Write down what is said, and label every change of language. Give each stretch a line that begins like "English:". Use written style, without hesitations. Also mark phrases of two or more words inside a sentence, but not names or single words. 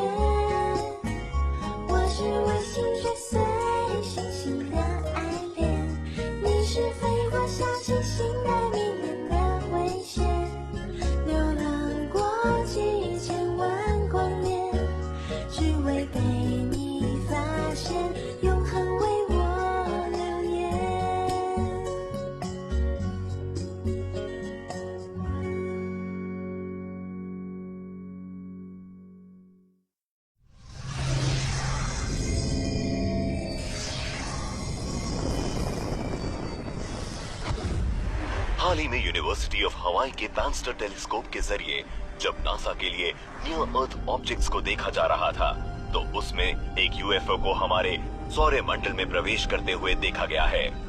Chinese: 我是为心碎碎星星的爱恋，你是飞过小星星的迷人的危险，流浪过几千万光年，只为被你发现，永恒为我留恋。
Hindi: हाल ही में यूनिवर्सिटी ऑफ हवाई के बैंस्टर टेलीस्कोप के जरिए जब नासा के लिए
English: near Earth objects
Hindi: को देखा जा रहा था, तो उसमें एक यूएफओ को हमारे सौरमंडल में प्रवेश करते हुए देखा गया है।